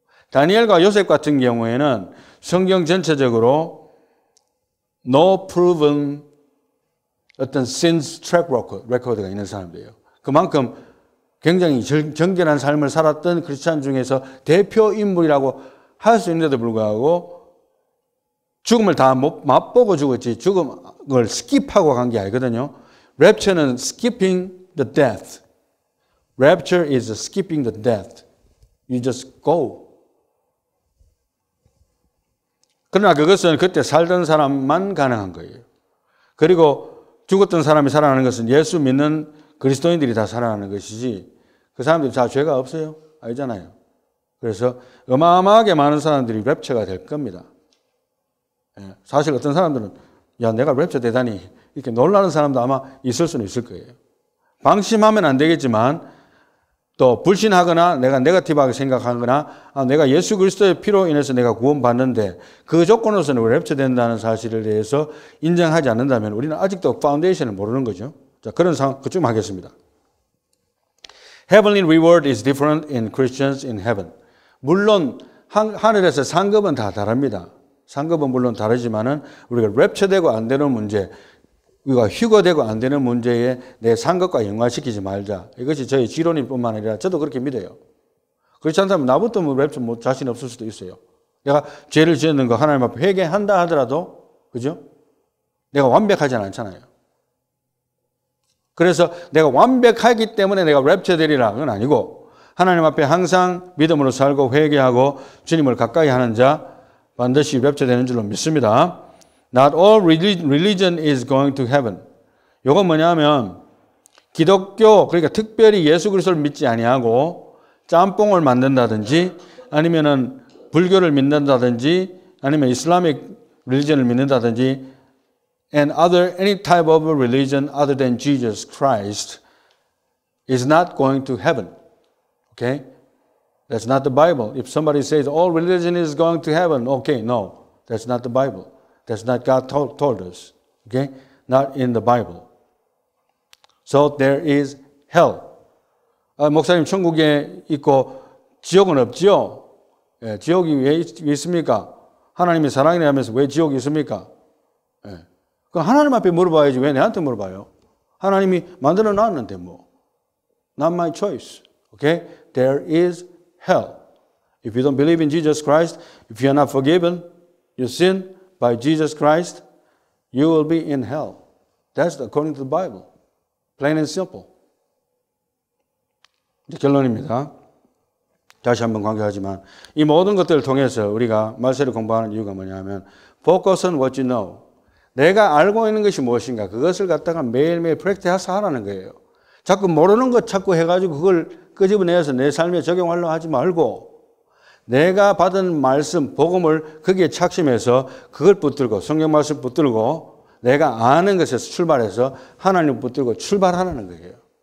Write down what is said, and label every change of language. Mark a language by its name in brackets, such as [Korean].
[Korean] 다니엘과 요셉 같은 경우에는 성경 전체적으로 [English] no proven [Korean] 어떤 sins track record가 있는 사람들이에요. 그만큼 굉장히 정결한 삶을 살았던 크리스찬 중에서 대표 인물이라고 할 수 있는데도 불구하고 죽음을 다 맛보고 죽었지 죽음을 스킵하고 간 게 아니거든요. [English] 랩처는 skipping the death. Rapture is skipping the death. You just go. [Korean] 그러나 그것은 그때 살던 사람만 가능한 거예요. 그리고 죽었던 사람이 살아나는 것은 예수 믿는 그리스도인들이 다 살아나는 것이지 그 사람들이 다 죄가 없어요. 알잖아요. 그래서 어마어마하게 많은 사람들이 랩처가 될 겁니다. 사실 어떤 사람들은 야 내가 랩처 되다니 이렇게 놀라는 사람도 아마 있을 수는 있을 거예요. 방심하면 안 되겠지만 또 불신하거나 내가 네거티브하게 생각하거나 내가 예수 그리스도의 피로 인해서 내가 구원받는데 그 조건으로서는 랩처 된다는 사실에 대해서 인정하지 않는다면 우리는 아직도 파운데이션을 모르는 거죠. 자, 그런 상황 그쯤 하겠습니다. [English] Heavenly reward is different in Christians in heaven. [Korean] 물론 하늘에서 상급은 다 다릅니다. 상급은 물론 다르지만은 우리가 랩처되고 안 되는 문제, 우리가 휴거되고 안 되는 문제에 내 상급과 연관시키지 말자. 이것이 저희 지론일 뿐만 아니라 저도 그렇게 믿어요. 그렇지 않다면 나부터 뭐 랩처 자신 없을 수도 있어요. 내가 죄를 지었는 거 하나님 앞에 회개한다 하더라도 그죠? 내가 완벽하지 않잖아요. 그래서 내가 완벽하기 때문에 내가 랩처 되리라 그건 아니고 하나님 앞에 항상 믿음으로 살고 회개하고 주님을 가까이 하는 자 반드시 랩처 되는 줄로 믿습니다. [English] Not all religion is going to heaven. 이건 뭐냐면 기독교 그러니까 특별히 예수 그리스도를 믿지 아니하고 짬뽕을 만든다든지 아니면은 불교를 믿는다든지 아니면 이슬람ik religion을 믿는다든지 and any type of religion other than Jesus Christ is not going to heaven. Okay? That's not the Bible. If somebody says all religion is going to heaven, okay, no. That's not the Bible. That's not God told us. Okay? Not in the Bible. So there is hell. [Korean] 목사님 천국에 있고 지옥은 없지요? 예, 지옥이 왜 있습니까? 하나님이 사랑이라 하면서 왜 지옥이 있습니까? 예. 그럼 하나님 앞에 물어봐야지 왜 내한테 물어봐요? 하나님이 만들어 놨는데 뭐. [English] Not my choice. Okay? There is hell. If you don't believe in Jesus Christ, if you are not forgiven, your sin by Jesus Christ, you will be in hell. That's according to the Bible. Plain and simple. [Korean] 이제 결론입니다. 다시 한번 강조하지만 이 모든 것들을 통해서 우리가 말세를 공부하는 이유가 뭐냐면 [English] Focus on what you know. [Korean] 내가 알고 있는 것이 무엇인가 그것을 갖다가 매일매일 프랙티스 하라는 거예요. 자꾸 모르는 것 자꾸 해가지고 그걸 끄집어내서 내 삶에 적용하려고 하지 말고 내가 받은 말씀, 복음을 거기에 착심해서 그걸 붙들고 성경 말씀 붙들고 내가 아는 것에서 출발해서 하나님 붙들고 출발하라는 거예요.